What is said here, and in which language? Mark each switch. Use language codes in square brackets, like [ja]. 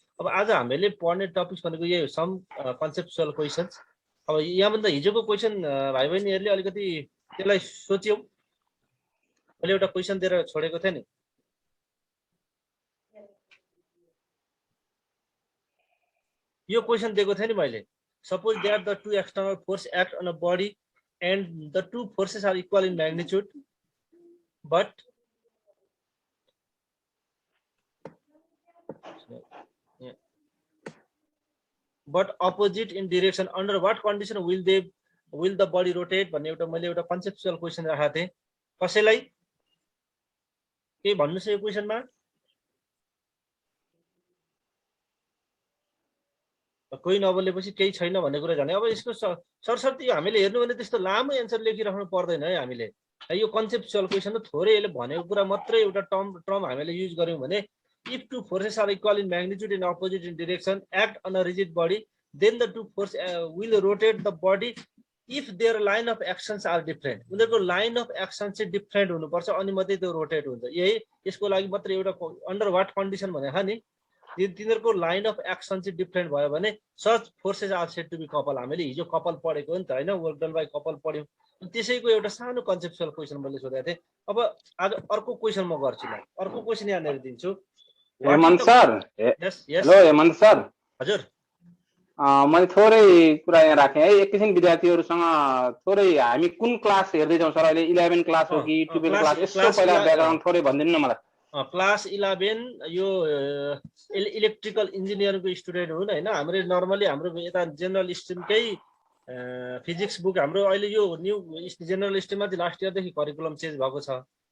[ne] अब आज हामीले पढ्ने टपिक्स भनेको यही हो, [en] Some conceptual questions. [ne] अब यहाँभन्दा हिजोको क्वेशन भाइ बहिनीहरुले अलिकति त्यसलाई सोच्यौ। मैले एउटा क्वेशन दिएर छोडेको थिएँ नि। यो क्वेशन दिएको थिएँ नि मैले। [en] Suppose that the two external force act on a body and the two forces are equal in magnitude, but opposite in direction. Under what condition will the body rotate? [ne] भन्ने एउटा मैले एउटा कन्सेप्चुअल क्वेशन राखेको थिएँ। कसैलाई के भन्नुस् यो क्वेशनमा? कोही नबोलेपछि केही छैन भन्ने कुरा जाने। अब यसको सरसर्ती हामीले हेर्नु भने त्यस्तो लामो एन्सर लेखिराख्नु पर्दैन है हामीले। यो कन्सेप्चुअल क्वेशन हो, थोरै यसले भनेको कुरा मात्रै एउटा टर्म हामीले युज गर्यौं भने [en] if two forces are equal in magnitude and opposite in direction act on a rigid body, then the two forces will rotate the body if their line of actions are different. [ne] उनीहरुको line of action चाहिँ different हुनुपर्छ अनि मात्रै त्यो rotate हुन्छ। यही यसको लागि मात्र एउटा अन्डर व्हाट कन्डिसन भनेको नि, तिनीहरुको लाइन अफ एक्सन चाहिँ डिफरेन्ट भयो भने [en] Such forces are said to be couple. [ne] हामीले हिजो कपल पढेको हो नि त हैन, वर्क डन बाइ कपल पढ्यौं। त्यसैको एउटा सानो कन्सेप्चुअल क्वेशन मैले सोधेको थिएँ। अब आज अर्को क्वेशन म गर्छु। ल अर्को क्वेशन यहाँनिर दिन्छु। Hemant sir, hello Hemant sir. हजुर, मैले थोरै कुरा यहाँ राखेँ है। एकैछिन विद्यार्थीहरुसँग थोरै हामी कुन क्लास हेर्दै छौं सर अहिले? 11 क्लास हो कि 12 क्लास? यसो पहिला ब्याकग्राउन्ड थोरै भनिदिनु न मलाई। क्लास 11 यो इलेक्ट्रिकल इन्जिनियरिङको स्टुडेन्ट हुन् हैन। हाम्रो नर्मली हाम्रो यता जनरल स्ट्रिमकै फिजिक्स बुक हाम्रो अहिले यो न्यू जनरल स्ट्रिममा चाहिँ लास्ट इयरदेखि करिकुलम चेन्ज भएको छ।